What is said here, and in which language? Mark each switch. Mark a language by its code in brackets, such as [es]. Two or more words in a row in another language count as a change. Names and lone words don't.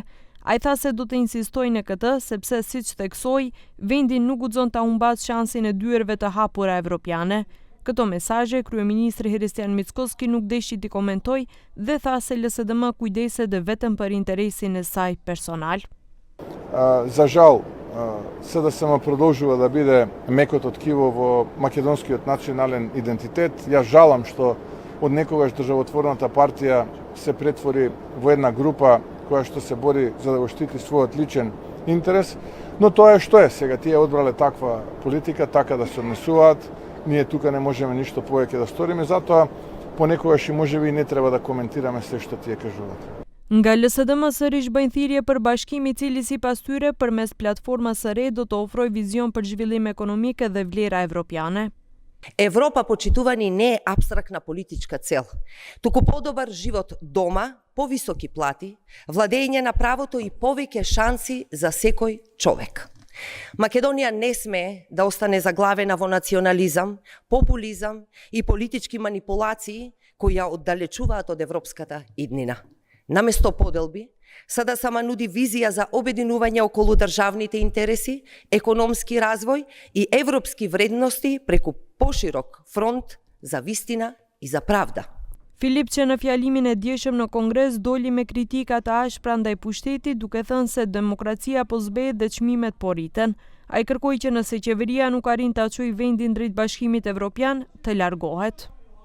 [sq] Ai tha se do të insistojë në këtë sepse siç theksoi, vendi nuk guxon ta humbas shansin e dyerve të hapura evropiane. Këto mesazhe kryeministri Hristijan Mickoski nuk deshi t'i komentoj dhe tha se LSDM kujdeset vetëm për interesin e saj personal. [mk] За жал, СДСМ продолжува да биде мекото ткиво во македонскиот национален идентитет. Јас жалам што од некогаш државотворната партија се претвори во една група која што се бори за да го штити својот личен интерес, но тоа е што е сега. Тие одбрале таква политика, така да се однесуваат. Ние тука не можеме ништо повеќе да сториме, затоа понекогаш и можеби не треба да коментираме се што тие кажуваат. [sq] Nga LSDM sërish bëjnë thirrje për bashkim i cili sipas tyre përmes platformës së re do të ofrojë vizion për zhvillim ekonomik dhe vlera evropiane. [mk] Европа, почитувани, не е апстрактна политичка цел, туку подобар живот дома, повисоки плати, владење на правото и повеќе шанси за секој човек. Македонија не смее да остане заглавена во национализам, популизам и политички манипулации кои ја оддалечуваат од европската иднина. Наместо поделби, СДСМ нуди визија за обединување околу државните интереси, економски развој и европски вредности преку поширок фронт за вистина и за правда. [sq] Filipçe në fjalimin e djeshëm në Kongres doli me kritika të ashpra ndaj pushtetit, duke thënë se demokracia po zbehet dhe çmimet po rriten. Ai kërkoi që nëse qeveria nuk arrin ta çojë vendin drejt Bashkimit Evropian, të largohet.